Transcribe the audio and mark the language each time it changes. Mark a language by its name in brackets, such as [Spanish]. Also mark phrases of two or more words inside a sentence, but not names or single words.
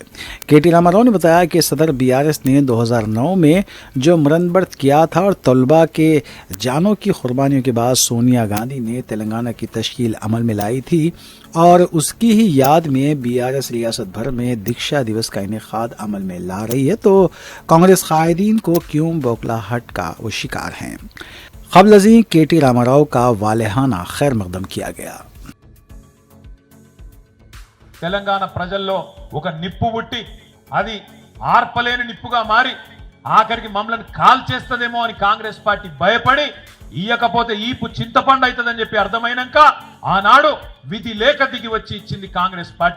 [Urdu] KT راما راؤ نے بتایا کہ صدر BRS نے 2009 میں جو مرن برت کیا تھا اور طلباء کے جانوں کی قربانیوں کے بعد سونیا گاندھی نے تلنگانہ کی تشکیل عمل میں لائی تھی اور اس کی ہی یاد میں BRS ریاست بھر میں دیکشا دیوس کا انعقاد عمل میں لا رہی ہے، تو کانگریس قائدین کو کیوں بوکھلاہٹ کا وہ شکار ہیں۔ قبل ازیں KT راما راؤ کا والہانہ خیر مقدم کیا گیا۔ [Telugu] తెలంగాణ ప్రజల్లో ఒక నిప్పు పుట్టి అది ఆర్పలేని నిప్పుగా మారి ఆఖరికి మమ్మల్ని కాల్ చేస్తదేమో అని కాంగ్రెస్ పార్టీ భయపడి ఇయ్యకపోతే ఈపు చింతపండు అవుతుందని చెప్పి అర్థమైనాక ఆనాడు విధి లేక దిగి వచ్చి ఇచ్చింది కాంగ్రెస్ పార్టీ।